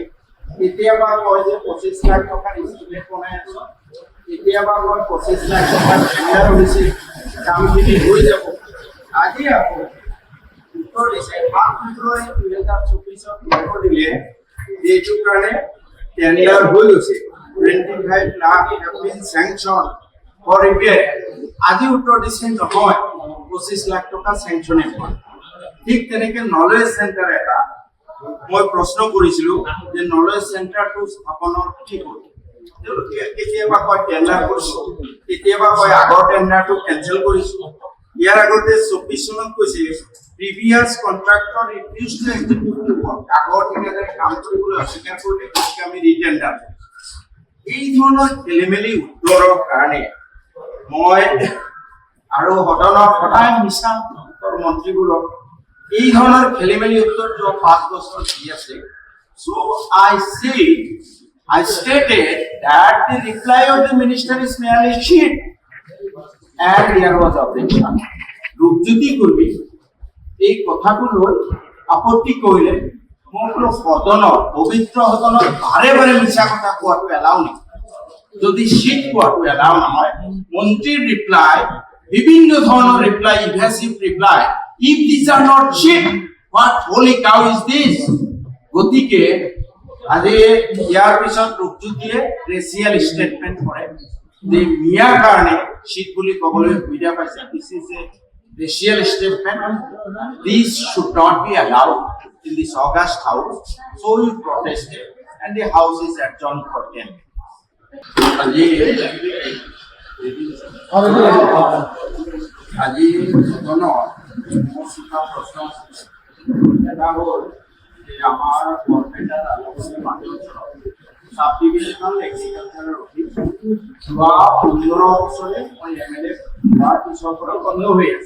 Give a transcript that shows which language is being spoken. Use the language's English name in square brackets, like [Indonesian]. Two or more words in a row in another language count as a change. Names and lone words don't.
[Assamese] কেতিয়াবা কয় যে 25 লাখ টকাৰ ইষ্টিমেট বনাই আছোঁ, কেতিয়াবা কয় 25 লাখ টকাৰ টেণ্ডাৰ হৈছে, কামখিনি হৈ যাব। আজি আকৌ উত্তৰ দিছে 7 ফেব্ৰুৱাৰী 2024 উত্তৰ দিলে যে এইটোৰ কাৰণে টেণ্ডাৰ হৈ গৈছে, 25 লাখ [English] have been sanctioned for repair। [Assamese] আজি উত্তৰ দিছে নহয় 25 লাখ টকা চেংচনে হোৱা। ঠিক তেনেকে [English] knowledge center [Assamese] এটা মই প্ৰশ্ন কৰিছিলোঁ যে নলেজ চেণ্টাৰটো স্থাপনৰ কি হ'ল। তেওঁলোকে কেতিয়াবা কয় টেণ্ডাৰ কৰিছোঁ, কেতিয়াবা কয় আগৰ টেণ্ডাৰটো কেঞ্চেল কৰিছোঁ। ইয়াৰ আগতে 24 চনত কৈছে [English] previous contractor refuse to execute the work, [Assamese] আগৰ ঠিকাদাৰে কাম কৰিবলৈ অস্বীকাৰ কৰিলে গতিকে আমি ৰিটেণ্ডাৰ। এই ধৰণৰ খেলিমেলি উত্তৰৰ কাৰণে মই আৰু সদনত সদায় মিছা উত্তৰ মন্ত্ৰীবোৰক এই ধৰণৰ খেলিমেলি উত্তৰ যোৱা 5 বছৰ দি আছে। [English] So I stated that the reply of the minister is merely sheet and there was objection. [Assamese] ৰূপজ্যোতি কৰ্মী এই কথাটো লৈ আপত্তি কৰিলে মই বোলো সদনত পবিত্ৰ সদনত বাৰে বাৰে মিছা কথা কোৱাটো এলাও নেকি? যদি শীত কোৱাটো এলাও নহয়, মন্ত্ৰীৰ ৰিপ্লাই বিভিন্ন ধৰণৰ ৰিপ্লাই, [English] evasive reply, if these are not shit, what holy cow is this? [Assamese] গতিকে আজি ইয়াৰ পিছত ৰূপজ্যোতিয়ে [English] racial statement [Assamese] কৰে যে মিয়াৰ কাৰণে শীত বুলি ক'বলৈ সুবিধা পাইছে। [English] this is a racial statement, this should not be allowed in this August house, so we protested and the house is adjourned for 10 minutes. [Assamese] আজি সদনত মোৰ দুটা প্ৰশ্ন আছে। এটা হ'ল যে আমাৰ বৰপেটাৰ আলোচনী মাজত [English] sub divisional [Assamese] এগ্ৰিকালচাৰৰ অফিচ যোৱা 15 বছৰে মই MLA হোৱাৰ পিছৰ পৰা বন্ধ হৈ আছে।